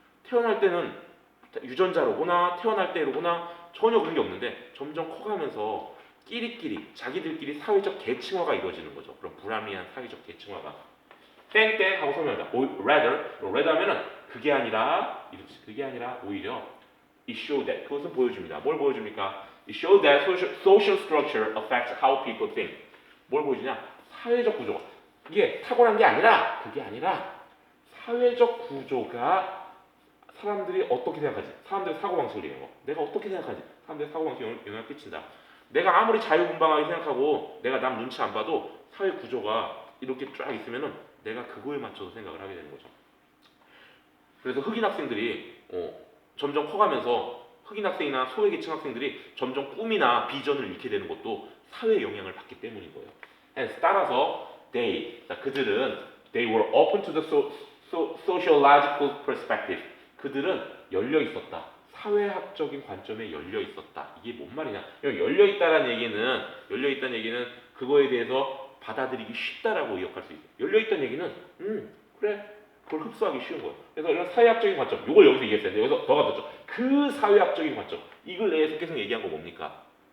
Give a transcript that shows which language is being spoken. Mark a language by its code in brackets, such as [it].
[ko] 태어날 때는 유전자로거나 태어날 때로거나 전혀 그런 게 없는데 점점 커가면서 자기들끼리 사회적 계층화가 이루어지는 거죠. 그런 불합리한 사회적 계층화가 땡땡 하고 설명한다. rather 하면은 그게 아니라 이렇지. 그게 아니라 오히려 [en] it showed that [ko] 그것은 보여줍니다. 뭘 보여줍니까? [en] It showed that social structure affects how people think. [ko] 뭘 보여주냐? 사회적 구조. 이게 타고난 게 아니라 그게 아니라 사회적 구조가 사람들이 어떻게 생각하지? 사람들의 사고방식을 얘기하는 거. 내가 어떻게 생각하지? 사람들의 사고방식에 영향을 끼친다. 내가 아무리 자유분방하게 생각하고 내가 남 눈치 안 봐도 사회 구조가 이렇게 쫙 있으면은 내가 그거에 맞춰서 생각을 하게 되는 거죠. 그래서 흑인 학생들이 점점 커가면서 흑인 학생이나 소외계층 학생들이 점점 꿈이나 비전을 잃게 되는 것도 사회의 영향을 받기 때문인 거예요. 따라서 그들은 [en] they were open to the sociological perspective. [ko] 그들은 열려 있었다. 사회학적인 관점에 열려 있었다. 이게 뭔 말이냐? 열려 있다는 얘기는 그거에 대해서 받아들이기 쉽다라고 의역할 수 있어요. 열려 있다는 얘기는 그래. 그걸 흡수하기 쉬운 거예요. 그래서 이런 사회학적인 관점, 이걸 여기서 얘기했어요. 여기서 더 가졌죠. 그 사회학적인 관점, 이걸 내에서 계속 얘기한 거 뭡니까?